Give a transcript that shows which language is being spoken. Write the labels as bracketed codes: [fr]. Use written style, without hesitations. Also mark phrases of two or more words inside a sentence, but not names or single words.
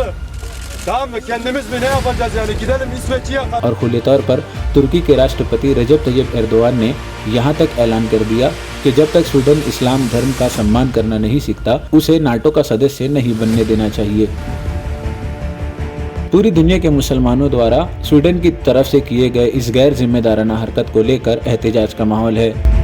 [tr] Tamam mı? Kendimiz mi ne yapacağız yani? Gidelim İsveç'i yakalım. [hi] और खुले तौर पर तुर्की के राष्ट्रपति रजब तैयब एर्दोआन ने यहाँ तक ऐलान कर दिया कि जब तक स्वीडन इस्लाम धर्म का सम्मान करना नहीं सीखता उसे नाटो का सदस्य नहीं बनने देना चाहिए। पूरी दुनिया के मुसलमानों द्वारा स्वीडन की तरफ से किए गए इस गैर जिम्मेदाराना हरकत को लेकर एहतजाज का माहौल है।